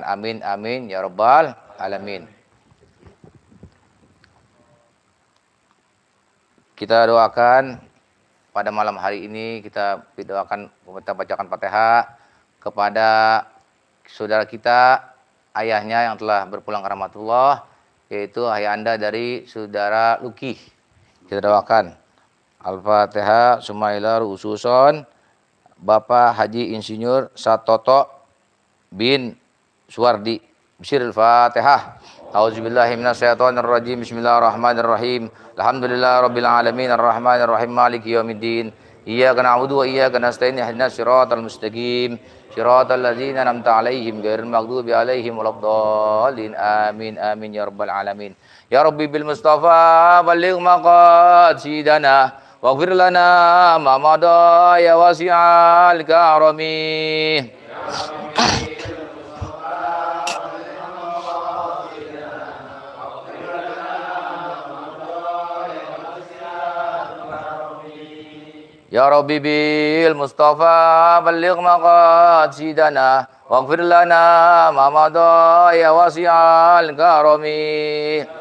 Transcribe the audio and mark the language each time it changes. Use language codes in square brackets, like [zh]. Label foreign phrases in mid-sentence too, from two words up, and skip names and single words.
[ar] آمين آمين يا رب العالمين. [id] Kita doakan pada malam hari ini, kita bacakan Fatihah kepada saudara kita, ayahnya yang telah berpulang ke rahmatullah, yaitu ayah anda dari saudara Luki. Kita doakan Al-Fatihah. Sumaila Rususon Bapak Haji Insinyur Satoto bin Suwardi. [ar] بسم الله الرحمن الرحيم. أعوذ بالله من الشيطان الرجيم. بسم الله الرحمن الرحيم. الحمد لله رب العالمين الرحمن الرحيم مالك يوم الدين. إياك نعبد وإياك نستعين اهدنا الصراط المستقيم. صراط الذين أنعمت عليهم غير المغضوب عليهم ولا الضالين. آمين آمين يا رب العالمين. يا رب بالمصطفى بلغ مقاصدنا واغفر لنا ما مضى يا واسع الكرم. يا رب بالمصطفى بلغ مقاصدنا واغفر لنا ما مضى يا واسع الكرم.